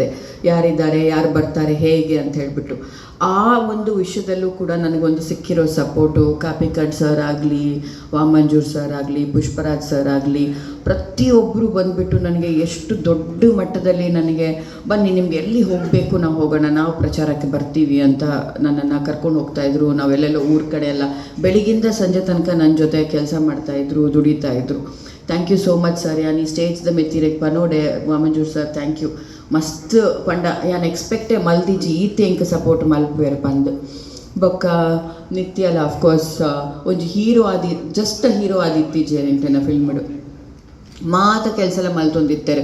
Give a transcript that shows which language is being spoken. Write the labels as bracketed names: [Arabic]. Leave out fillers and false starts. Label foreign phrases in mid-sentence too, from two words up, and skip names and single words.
[Kannada] ಯಾರಿದ್ದಾರೆ, ಯಾರು ಬರ್ತಾರೆ, ಹೇಗೆ ಅಂತ ಹೇಳಿಬಿಟ್ಟು ಆ ಒಂದು ವಿಷಯದಲ್ಲೂ ಕೂಡ ನನಗೊಂದು ಸಿಕ್ಕಿರೋ ಸಪೋರ್ಟು ಕಾಪಿಕಡ್ ಸರ್ ಆಗಲಿ, ವಾಮಂಜೂರ್ ಸರ್ ಆಗಲಿ, ಪುಷ್ಪರಾಜ್ ಸರ್ ಆಗಲಿ, ಪ್ರತಿಯೊಬ್ಬರು ಬಂದುಬಿಟ್ಟು ನನಗೆ ಎಷ್ಟು ದೊಡ್ಡ ಮಟ್ಟದಲ್ಲಿ ನನಗೆ ಬನ್ನಿ ನಿಮ್ಗೆ ಎಲ್ಲಿ ಹೋಗಬೇಕು ನಾವು ಹೋಗೋಣ, ನಾವು ಪ್ರಚಾರಕ್ಕೆ ಬರ್ತೀವಿ ಅಂತ ನನ್ನನ್ನು ಕರ್ಕೊಂಡು ಹೋಗ್ತಾಯಿದ್ರು. ನಾವೆಲ್ಲೆಲ್ಲ ಊರ ಕಡೆ ಎಲ್ಲ ಬೆಳಿಗ್ಗಿಂದ ಸಂಜೆ ತನಕ ನನ್ನ ಜೊತೆ ಕೆಲಸ ಮಾಡ್ತಾಯಿದ್ರು, ದುಡಿತಾಯಿದ್ರು. [English] Thank you so much sir. [Tulu] ಯಾನ್ ಈ ಸ್ಟೇಜ್ದ ಮೆತ್ತಿರೆಗ್ ಪನೋಡೆ ವಾಮಂಜೂರ್ ಸರ್ [English] thank you [Tulu] ಮಸ್ತ್ ಪಂಡ ಯಾನ್ ಎಕ್ಸ್ಪೆಕ್ಟೇ ಮಲ್ದಿಜಿ ಈತೆ ಇಂಕ ಸಪೋರ್ಟ್ ಮಲ್ಪೇರು ಪಂದ್ ಬೊಕ್ಕ ನಿತ್ಯಲ ಆಫ್ಕೋರ್ಸ್ ಒಂಜಿ ಹೀರೋ ಆದಿ [English] just hero [Tulu] ಆದಿತ್ತೀಜೆ ಎಂಟೆನ ಫಿಲ್ಮ್ಡು ಮಾತ ಕೆಲಸ ಎಲ್ಲ ಮಲ್ತೊಂದಿತ್ತೇರು.